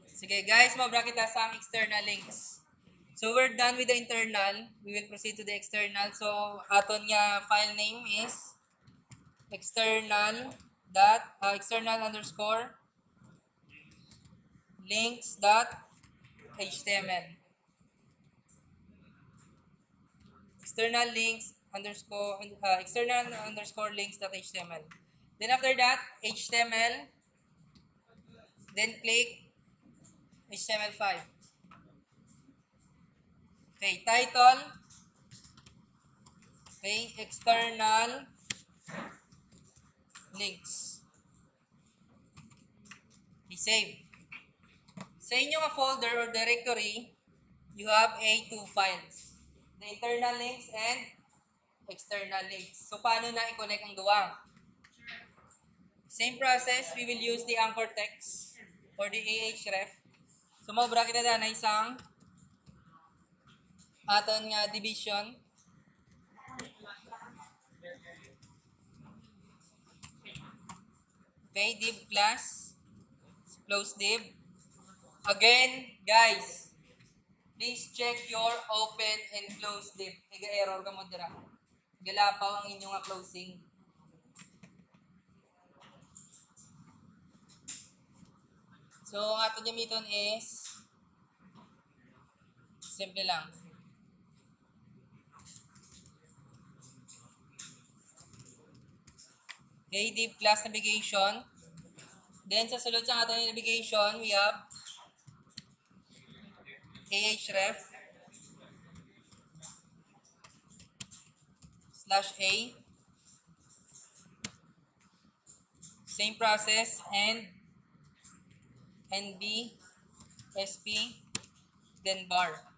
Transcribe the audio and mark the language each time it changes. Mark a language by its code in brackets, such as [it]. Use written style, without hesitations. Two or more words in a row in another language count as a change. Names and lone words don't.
[hil] Sige guys, mabra kita sa ang [en] external links. So we're done with the internal. We will proceed to the external. So [hil] aton nga [en] file name is external underscore links.html. External underscore links.html. Then after that, HTML. Then click HTML5. Okay, title. Okay, external links. Okay, save. [hil] Sa inyong [en] folder or directory, you have two files. The internal links and external links. So, [hil] paano na i-connect ang duwa? [en] Same process, we will use the anchor text or the ahref. [hil] So, mabra kita na isang aton nga division. [en] Okay, div class, close div. Again, guys, please check your open and close div. [hil] Iga-error ka mo dira. Galapaw ang inyong closing. So, ang ato gamiton [en] is simple [hil] lang. [en] Okay, div class navigation. Then, [hil] sa sulod sa ato [en] navigation, we have ahref /a. Same process, and nb, sp, then bar.